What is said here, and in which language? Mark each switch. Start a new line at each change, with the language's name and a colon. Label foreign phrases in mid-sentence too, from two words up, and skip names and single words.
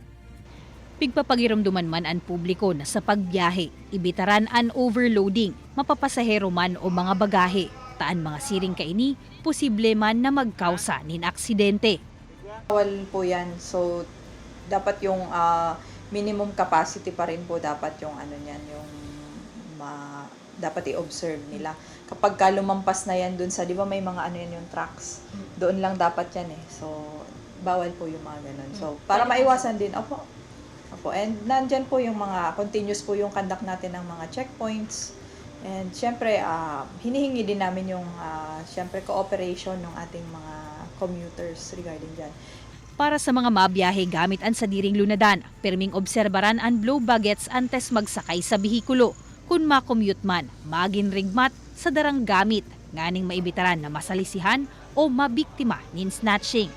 Bikol: Pigpapagiramduman man ang publiko na sa pagbiyahe, ibitaran ang overloading, mapapasahero man o mga bagahe, taan mga siring kaini, posible man na magkausa nin aksidente.
Filipino: Bawal po yan, so dapat yung
English: minimum capacity
Filipino: pa rin po dapat yung niyan, yung dapat i-observe nila. Kapag lumampas na yan dun sa, di ba may mga yan yung trucks, doon lang dapat yan eh. So, bawal po yung mga ganun. So, para maiwasan din, opo. And nandyan po yung mga, continuous po yung conduct natin ng mga checkpoints. And syempre, hinihingi din namin yung, syempre, cooperation ng ating mga commuters regarding dyan.
Bikol: Para sa mga mabiyahe gamit ang sadiring lunadan, perming obserbaran ang blow baggets antes magsakay sa bihikulo. Kung makommute man, magin rigmat sa darang gamit, nganing maibitaran na masalisihan o mabiktima nin snatching.